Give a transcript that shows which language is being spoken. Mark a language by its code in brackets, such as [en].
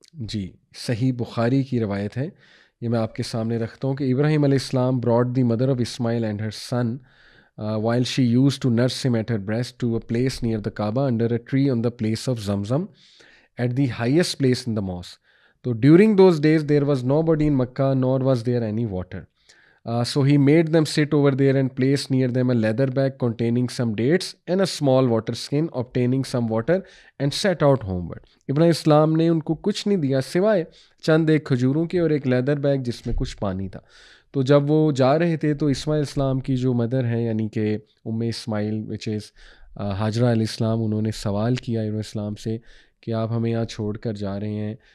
[ur] جی صحیح بخاری کی روایت ہے، یہ میں آپ کے سامنے رکھتا ہوں کہ ابراہیم علیہ السلام [en] brought the mother of Ismail and her son while she used to nurse him at her breast to a place near the Kaaba under a tree on the place of Zamzam at the highest place in the mosque. So during those days there was nobody in Makkah nor was there any water. So he made them sit over there and placed near them a leather bag containing some dates and a small water skin, obtaining some water and set out homeward. [ur] ابن اسلام نے ان کو کچھ نہیں دیا سوائے چند ایک کھجوروں کے اور ایک لیدر بیگ جس میں کچھ پانی تھا۔ تو جب وہ جا رہے تھے تو اسماعیل اسلام کی جو مدر ہیں یعنی کہ اسماعیل وچ از حاجرہ علیہ السلام، انہوں نے سوال کیا ابن اسلام سے کہ آپ ہمیں یہاں چھوڑ کر جا رہے ہیں